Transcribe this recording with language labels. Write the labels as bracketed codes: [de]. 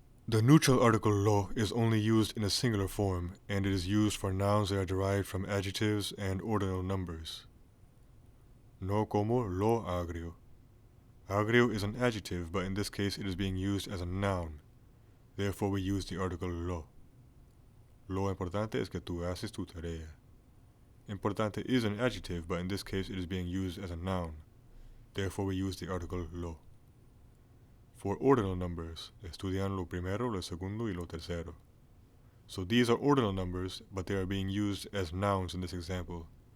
[en] The neutral article lo is only used in a singular form, and it is used for nouns that are derived from adjectives and ordinal numbers. [es] No como lo agrio. [en] Agrio is an adjective, but in this case it is being used as a noun. Therefore we use the article lo. [es] Lo importante es que tú haces tu tarea. [en] Importante is an adjective, but in this case it is being used as a noun. Therefore we use the article lo. For ordinal numbers, [es] estudian lo primero, lo segundo, y lo tercero. [en] So these are ordinal numbers, but they are being used as nouns in this example.